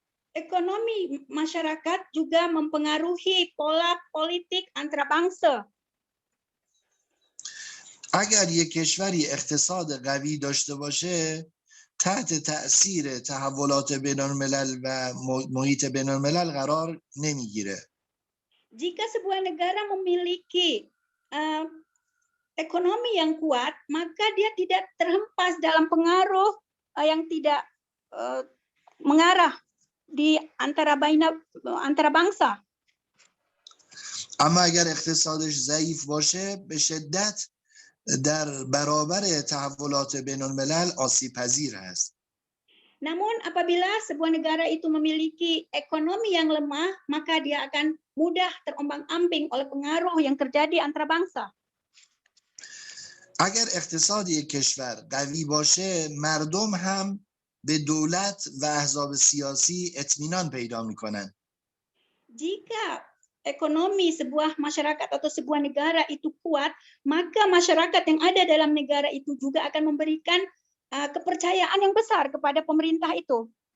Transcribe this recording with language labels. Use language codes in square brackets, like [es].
[id] Ekonomi masyarakat juga mempengaruhi pola politik antarabangsa. [fa] اگر یک کشوری اقتصاد قوی داشته باشه تحت تأثیر تحولات بین الملل و محیط بین الملل قرار نمیگیره. [id] Jika sebuah negara memiliki ekonomi yang kuat, maka dia tidak terhempas dalam pengaruh yang tidak mengarah di antara bangsa. [fa] اما اگر اقتصادش ضعیف باشه به شدت در برابر تحولات بین الملل آسیب پذیر است. [id] Namun apabila sebuah negara itu memiliki ekonomi yang lemah, maka dia akan mudah terombang-ambing oleh pengaruh yang terjadi antara bangsa. [fa] اگر اقتصاد یک کشور قوی باشه مردم هم به دولت و احزاب سیاسی اطمینان پیدا میکنن. [id] Jika ekonomi sebuah masyarakat atau sebuah negara itu kuat, maka masyarakat yang ada dalam negara itu juga akan memberikan kepercayaan yang besar kepada pemerintah itu.